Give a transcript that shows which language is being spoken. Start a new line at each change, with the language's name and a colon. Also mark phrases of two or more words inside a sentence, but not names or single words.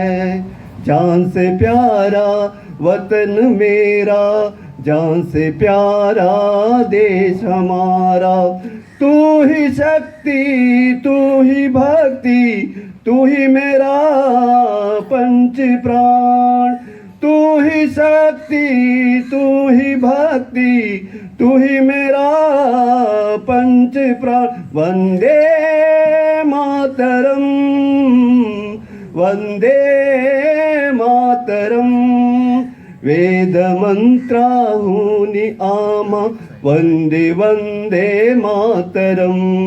Hindi: जान से प्यारा वतन मेरा, जान से प्यारा देश हमारा. तू ही शक्ति, तू ही भक्ति, तू ही मेरा पंच प्राण. तू ही शक्ति, तू ही भक्ति, तू ही मेरा पंच प्राण. वंदे मातरम, वंदे मातरम.
Marathi: वेदमंत्राहुनी आमा वंदे वंदे मातरम.